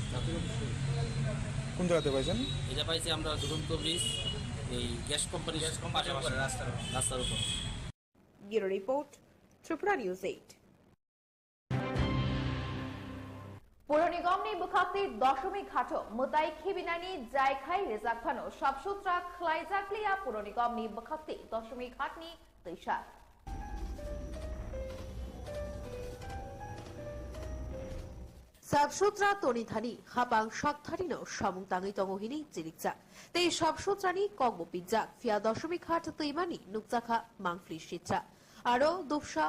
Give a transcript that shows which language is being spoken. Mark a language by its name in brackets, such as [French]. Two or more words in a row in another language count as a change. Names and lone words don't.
[Bangla] কোন জায়গাতে পাইছেন? এটা পাইছি আমরা দুরন্ত ব্রিজ এই গ্যাস কোম্পানি রাস্তার উপর। [English] Bureau Report, Tripura News 8. [Kok Borok] পৌর নিগমনি বুখাতি দশমী ঘাট মুতাই খিবিনানি জায়খাই রেজাখানো সবসূত্রা খ্লাইজাকলিয়া পৌর নিগমনি বুখাতি দশমী ঘাটনি তৈশা সাবসুত্রা তনিধানি হাপাং শাকধারিনো সামুংতাঙি তঙহিনি জিরিকজা তেই সবসুত্রানি কগবো পিজ্জা ফিয়া দশমী ঘাট তৈমানি নুকজাখা মাংফলি শিচ্ছা আরো দুবসা